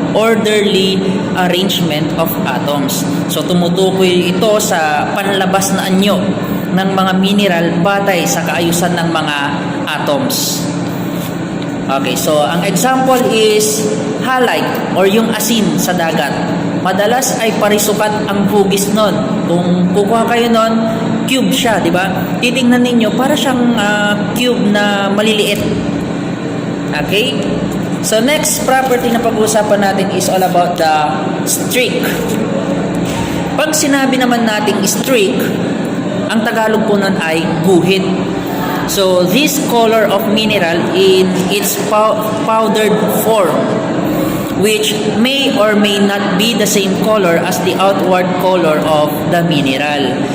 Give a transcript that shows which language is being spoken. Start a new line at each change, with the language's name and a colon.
English: Orderly arrangement of atoms.
Filipino: So tumutukoy ito sa panlabas na anyo ng mga mineral batay sa kaayusan ng mga atoms. Okay, so ang example is halite or yung asin sa dagat. Madalas ay parisukat ang hugis nun. Kung kukuha kayo nun, cube siya, di ba? Titingnan ninyo, para siyang cube na maliliit. Okay?
English: So next property
Filipino: na pag-uusapan natin
English: is all about the streak.
Filipino: Pag sinabi naman nating streak, ang Tagalog po nun ay guhit.
English: So this color of mineral in its powdered form, which may or may not be the same color as the outward color of the mineral.